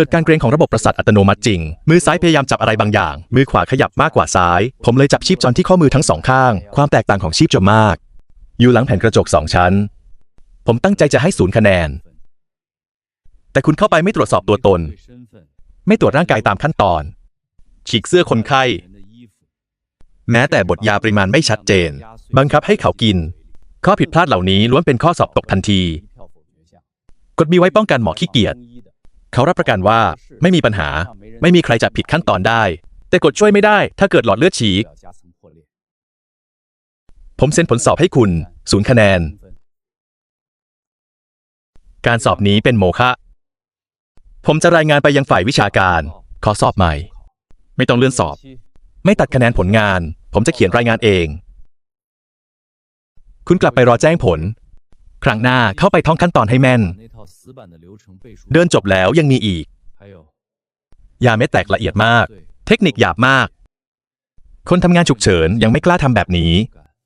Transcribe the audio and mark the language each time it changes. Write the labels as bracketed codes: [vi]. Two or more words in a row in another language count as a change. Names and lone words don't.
[th] ดการเกร็งของระบบประสาทอัตโนมัติจริง มือซ้ายพยายามจับอะไรบางอย่าง มือขวาขยับมากกว่าซ้าย ผมเลยจับชีพจรที่ข้อมือทั้งสองข้าง ความแตกต่างของชีพจรมาก อยู่หลังแผ่นกระจก2 ชั้น ผมตั้งใจจะให้0 คะแนน แต่คุณเข้าไปไม่ตรวจสอบตัวตน [zh] 对身份， [th] ไม่ตรวจร่างกายตามขั้นตอน ฉีกเสื้อคนไข้ [zh] 人的衣服， [th] แม้แต่บทยาปริมาณไม่ชัดเจน บังคับให้เขากิน ข้อผิดพลาดเหล่านี้ล้วนเป็นข้อสอบตกทันที [zh] 一票否决项。 [th] กฎมีไว้ป้องกันหมอขี้เกียจ เขารับประกันว่าไม่มีปัญหา ไม่มีใครจับผิดขั้นตอนได้ แต่กฎช่วยไม่ได้ถ้าเกิดหลอดเลือดฉีก [zh] 表夹层破裂。 [th] ผมเซ็นผลสอบให้คุณ0 คะแนน การสอบนี้เป็นโมฆะ ผมจะรายงานไปยังฝ่ายวิชาการ ขอสอบใหม่ ไม่ต้องเลื่อนสอบ ไม่ตัดคะแนนผลงาน ผมจะเขียนรายงานเอง คุณกลับไปรอแจ้งผล ครั้งหน้าเข้าไปท่องขั้นตอนให้แม่น [zh] 把那套死板的流程背熟。 [th] เดินจบแล้วยังมีอีก [zh] 还有， [th] ยาเม็ดแตกละเอียดมาก [zh] 对， [th] เทคนิคหยาบมาก คนทำงานฉุกเฉินยังไม่กล้าทำแบบนี้ [zh] 感